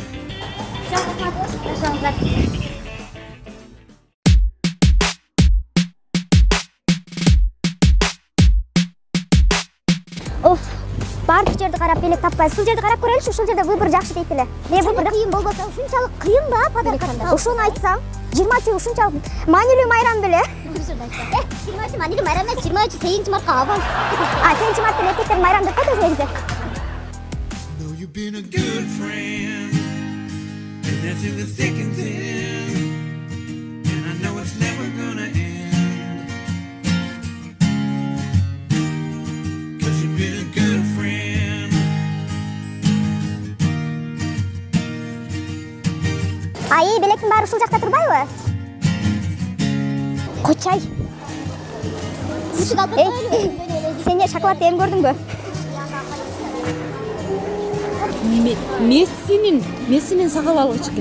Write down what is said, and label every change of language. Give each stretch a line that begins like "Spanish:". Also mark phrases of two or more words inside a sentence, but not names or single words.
Kyrgyz: Бардык жерди карап белек таппайбыз. Ушул жерди карап көрөлүчү, ушул жерде выбор жакшы дейт эле. Выбор кыйын болбосо, ушунчалык кыйын да подарканы. Ошону айтсам, 20 ушунчалык маанилүү майрам беле. 20 маанилүү майрам эмес, 23 8 мартка аванс. 8 март эле эркектер майрам деп коет негизи.
English: You've been a good friend, and that's in the thick and thin, and I know it's never gonna end, 'cause you've been a good friend.
Kyrgyz: Белектин баары ушул жакта турбайбы? Койчай. Сен эмне шоколадты эми көрдүңбү? Мессинин сакал алгыч экен.